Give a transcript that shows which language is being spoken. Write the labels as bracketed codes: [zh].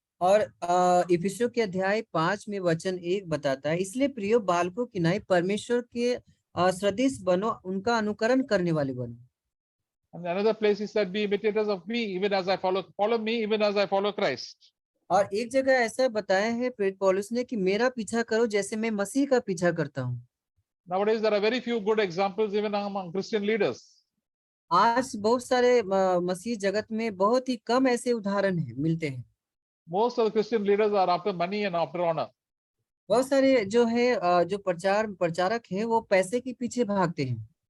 [hi] और इफिसियों के अध्याय 5 में वचन 1 बताता है, इसलिए प्रियो बालकों की नाई परमेश्वर के सदृश बनो, उनका अनुकरण करने वाले बनो। [en] And another place he said, "Be imitators of me, even as I follow me, even as I follow Christ." [hi] और एक जगह ऐसा बताया है प्रेरित पौलुस ने कि मेरा पीछा करो जैसे मैं मसीह का पीछा करता हूँ। [en] Nowadays, there are very few good examples even among Christian leaders. [hi] आज बहुत सारे मसीह जगत में बहुत ही कम ऐसे उदाहरण हैं, मिलते हैं। [en] Most of the Christian leaders are after money and after honor. [hi] बहुत सारे जो है जो प्रचारक हैं वो पैसे के पीछे भागते हैं।